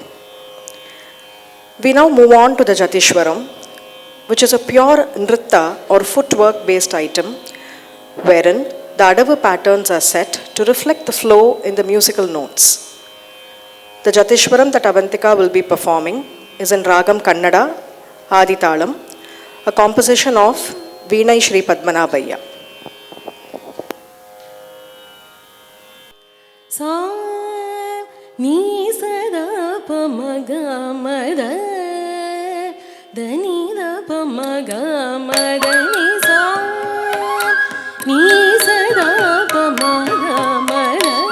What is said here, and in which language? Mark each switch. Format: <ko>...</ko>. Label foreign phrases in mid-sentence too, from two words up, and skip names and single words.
<en>We now move on to the Jatishwaram, which is a pure nritta or footwork based item wherein the adavu patterns are set to reflect the flow in the musical notes. The Jatishwaram that Avantika will be performing is in Ragam Kannada, Aditalam, a composition of Veenai Shri Padmanabhaiya. Sa ni sada pamaga mada dani da pamaga mada ni sa ni sada pamaga mada</en>